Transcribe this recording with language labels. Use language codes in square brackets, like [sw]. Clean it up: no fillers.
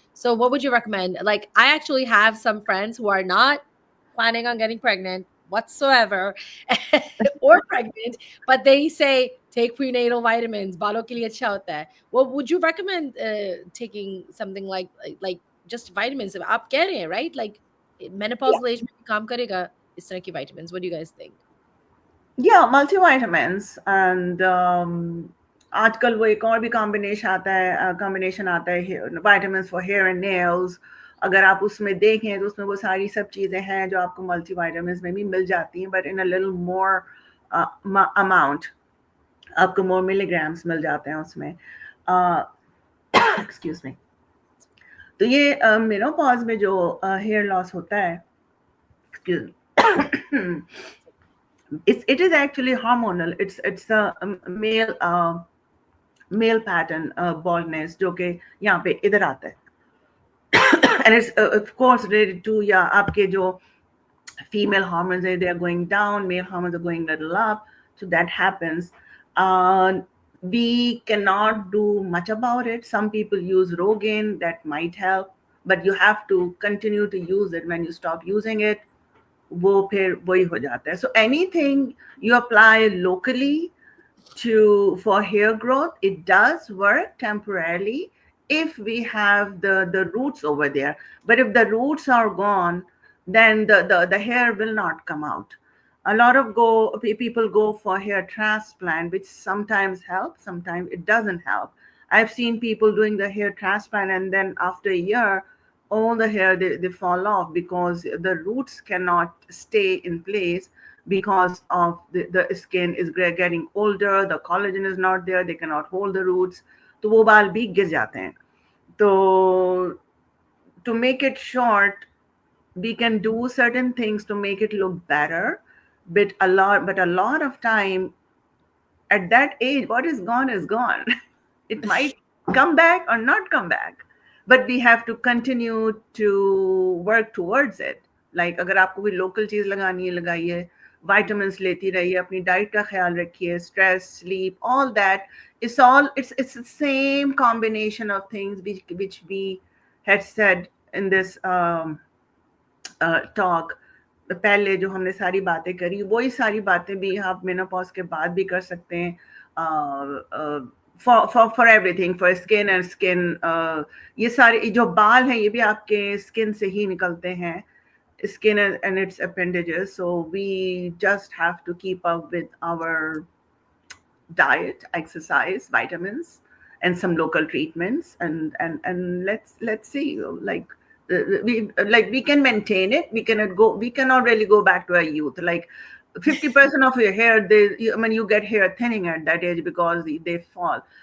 [en] So, what would you recommend? Like, I actually have some friends who are not planning on getting pregnant whatsoever or pregnant, but they say take prenatal vitamins. [hi] Balo ke liye acha hota hai. [en] Well, would you recommend taking something like just vitamins? [hi] आप कह रहे हैं, right? [en] Like Yeah, [hi] menopausal age में भी काम करेगा इस तरह की vitamins. [en] What do you guys think? yeah, multivitamins and [hi] आजकल वो एक और भी [en] combination [hi] आता है [en] Vitamin for hair and nails. [hi] अगर आप उसमें देखें तो उसमें वो सारी सब चीज़ें हैं जो आपको मल्टीविटामिन्स में भी मिल जाती हैं, [en] But in a little more amount. [hi] आपको मोर मिलीग्राम्स मिल जाते हैं उसमें. [en] Excuse me. [hi] तो ये मेनोपॉज में जो हेयर लॉस होता है, [en] Excuse, it is actually hormonal. It's a male pattern baldness [hi] जो कि यहाँ पे इधर आता है. [en] And it's of course related to [hi] आपके जो [en] female hormones they are going down, male hormones are going a little up, so that happens. We cannot do much about it. Some people use Rogaine, that might help, but you have to continue to use it. When you stop using it, [hi] वो फिर वही हो जाता है. [en] So anything you apply locally for hair growth, it does work temporarily if we have the roots over there. But if the roots are gone, then the hair will not come out. A lot of people go for hair transplant, which sometimes helps, sometimes it doesn't help. I've seen people doing the hair transplant, and then after a year, all the hair they fall off because the roots cannot stay in place because of the skin is getting older, the collagen is not there, they cannot hold the roots. [hi] तो वो बाल भी गिर जाते हैं. तो [en] to make it short, we can do certain things to make it look better, but a lot of time at that age, what is gone is gone. It might come back or not come back, but we have to continue to work towards it. [hi] Like अगर आपको कोई local चीज लगानी है लगाइए, vitamins लेती रहिए, अपनी diet का ख्याल रखिए, [en] stress, sleep, all that. It's the same combination of things which we had said in this talk. [hi] पहले जो हमने सारी बातें करी, वही सारी बातें भी आप मेनोपॉज के बाद भी कर सकते हैं. [en] For everything, for skin and skin, [hi] ये सारे जो बाल हैं ये भी आपके skin से ही निकलते हैं, [en] skin and its appendages. So we just have to keep up with our diet, exercise, vitamins, and some local treatments, and let's see, like we can maintain it. We cannot really go back to our youth. Like 50% of your hair, you get hair thinning at that age because they fall.